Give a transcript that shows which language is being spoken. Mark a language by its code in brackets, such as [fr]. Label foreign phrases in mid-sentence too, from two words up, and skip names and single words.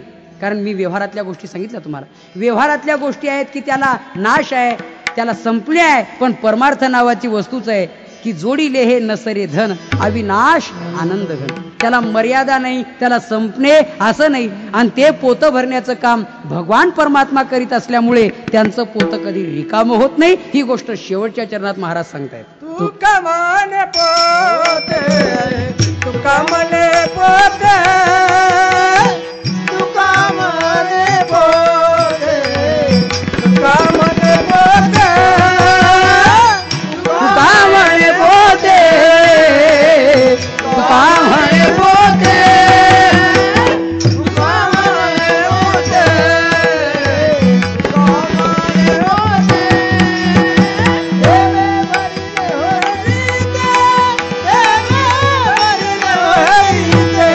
[mr] कारण मी व्यवहारातल्या गोष्टी सांगितल्या तुम्हाला. व्यवहारातल्या गोष्टी आहेत की त्याला नाश आहे, त्याला संपले आहे, पण परमार्थ नावाची वस्तूच आहे की जोडीले हे नसरे धन अविनाश आनंद घन. त्याला मर्यादा नाही, त्याला संपणे असं नाही. आणि ते पोतं भरण्याचं काम भगवान परमात्मा करीत असल्यामुळे त्यांचं पोतं कधी रिकामं होत नाही. ही गोष्ट शेवटच्या चरणात महाराज सांगतायत. तुका माने पोते, तुका मने पोते, तुका माने पोते, तुका मने पोते, तुका म्हणे पोते, तुका म्हणे पोते, तुका माने पोते, तुका माने पोते. देवे भरिले होरीते, देवे भरिले होरीते,